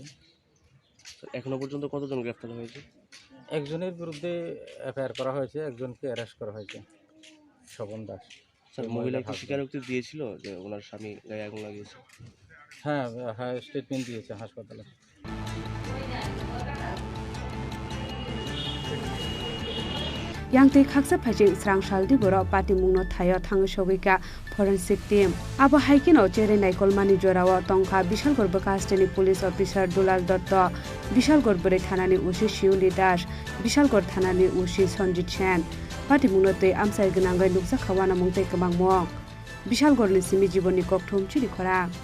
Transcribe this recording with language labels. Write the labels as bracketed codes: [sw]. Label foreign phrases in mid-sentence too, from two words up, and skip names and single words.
[bn] এখনো পর্যন্ত কতজন গ্রেফতার হয়েছে একজনের বিরুদ্ধে এফআইআর করা হয়েছে একজনকে অ্যারেস্ট করা হয়েছে স্বপন দাস স্যার মহিলা কি স্বীকারোক্তি দিয়েছিল যে ওনার স্বামী গায়ে আগুন লাগিয়েছে হ্যাঁ হ্যাঁ স্টেটমেন্ট দিয়েছে হাসপাতালে [trp] Yang te khaksa phajing srang shaldi boro party mungno thayo thang shogika forensic team abo haikino chere naikol mani jorawa tongkha bishal gor bakasteni police officer Dulal Dotto bishal gor bore thanani ushi Shiuli Das bishal gor thanani ushi Sanjit Chen party mungno te amsai gnangai luksa khawana mungte kamang mo bishal gor ni simi jiboni kokthom chiri khora